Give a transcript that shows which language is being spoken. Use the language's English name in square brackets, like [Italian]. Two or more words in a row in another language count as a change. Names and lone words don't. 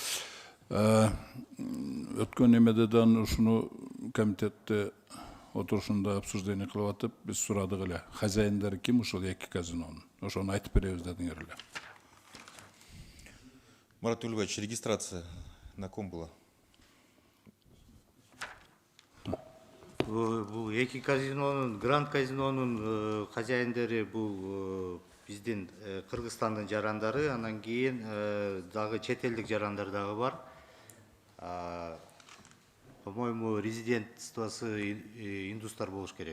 [Kyrgyz] Өткөн эмеде да ушуну комитетте отурушунда обсуждение кылып атып, биз сурадык эле. Хозяиндары ким ушул эки казинонун? Ошону айтып беребиз дедиңер эле. [Russian] Марат Ульгович, регистрация на ком была? [Kyrgyz] Бул эки казинонун, Гранд казинонун хозяиндери бул биздин Кыргызстандын жарандары, анан кийин дагы чет элдик жарандар дагы бар. По-моему, резидентствосы индустар болуш керек.